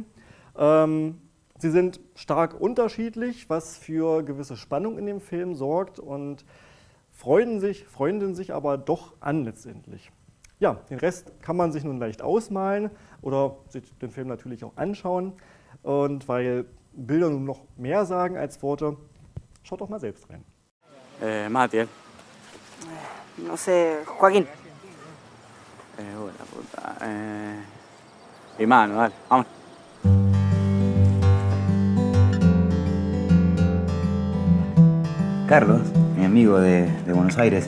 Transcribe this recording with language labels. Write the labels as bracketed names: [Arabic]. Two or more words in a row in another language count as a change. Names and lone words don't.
[German] Sie sind stark unterschiedlich, was für gewisse Spannung in dem Film sorgt und freunden sich aber doch an letztendlich. Ja, den Rest kann man sich nun leicht ausmalen oder sich den Film natürlich auch anschauen. Und weil Bilder nun noch mehr sagen als Worte, schaut doch mal selbst rein. [Spanish] Matiel. No sé, Joaquín. Buena puta. Mi mano, dale, vamos. Carlos, mi amigo de Buenos Aires,